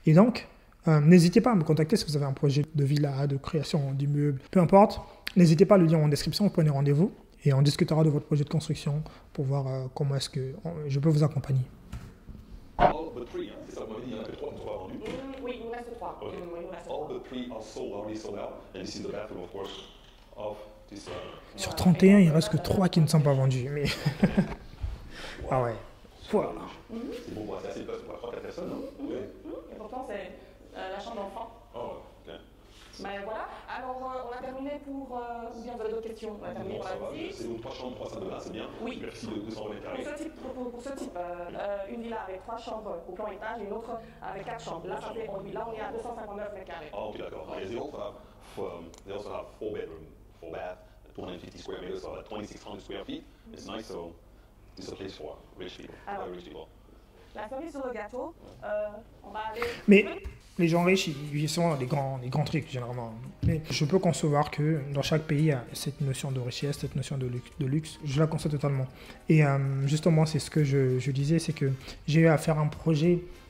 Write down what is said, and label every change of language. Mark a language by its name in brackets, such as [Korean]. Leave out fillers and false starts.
[French] Et donc, n'hésitez pas à me contacter si vous avez un projet de villa, de création d'immeuble, peu importe. N'hésitez pas à le lire en description, vous prenez rendez-vous et on discutera de votre projet de construction pour voir comment est-ce que je peux vous accompagner. [English] All but 3, [French] hein? C'est ça, vous m'avez dit, il y en a que 3 vendus. Oui, il nous reste 3. Okay. [English] All but 3 are sold, already sold out, and this is the bathroom, of course, of this... [French] Sur 31, il ne reste que 3 qui ne sont pas vendus, mais... Ah ouais. Voilà. C'est bon, c'est assez de place pour 3-4 personnes, non? Oui. Et pourtant, c'est la chambre d'enfant. Oh, ok. Ben voilà. Alors, on a terminé pour... ou bien vous avez d'autres questions? On a terminé Non, pour ça la va. visite. C'est donc 3 chambres, 3 salles de bain, c'est bien. Oui. Superficie de 220 mètres carrés. Pour ce type, une villa avec 3 chambres au plan étage et une autre avec 4 chambres. Là, ça fait, là on est à 259 mètres carrés. Oh, ok, d'accord. [English] And they also have 4 bedroom, 4 bath, 250 square meters, so 2,600 square feet. It's nice, so it's a place for rich people. [French] Alors, [English] Rich people. [French] la cerise sur le gâteau, on va aller... Mais les gens riches, ils sont des grands trucs, généralement. Mais je peux concevoir que dans chaque pays, il y a cette notion de richesse, cette notion de luxe. Je la conçois totalement. Et justement, c'est ce que je disais, c'est que j'ai eu à faire un projet